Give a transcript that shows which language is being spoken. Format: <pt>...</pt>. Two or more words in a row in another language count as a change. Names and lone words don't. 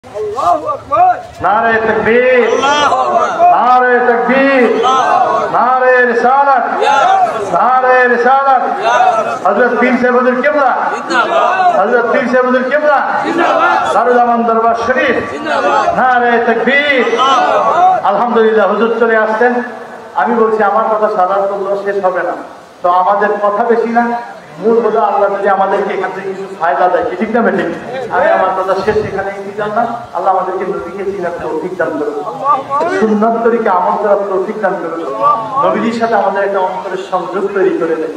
<ur>نعرۂ تکبیر، نعرۂ تکبیر، نعرۂ رسالت، نعرۂ رسالت. حضرت پیر صاحب حضور قبلہ، حضرت پیر صاحب حضور قبلہ، دارالدربار شریف، نعرۂ تکبیر.</ur> <bn>আলহামদুলিল্লাহ হুজুর চলে আসছেন। আমি বলছি আমার কথা সাদা করলেও শেষ হবে না, তো আমাদের কথা বেশি না, মূল হলো আল্লাহ যদি আমাদেরকে এখান থেকে কিছু ফায়দা দেয়, ঠিক না বেঠিক? আমি আমার কথা শেষ এখানে দিতাম না। আল্লাহ আমাদেরকে নবীকে চিনার তৌফিক দান করুন, সুন্নাত তরিকে আমল করার তৌফিক দান করুন, নবীর সাথে আমাদের একটা অন্তরের সংযোগ তৈরি করে দেয়।</bn>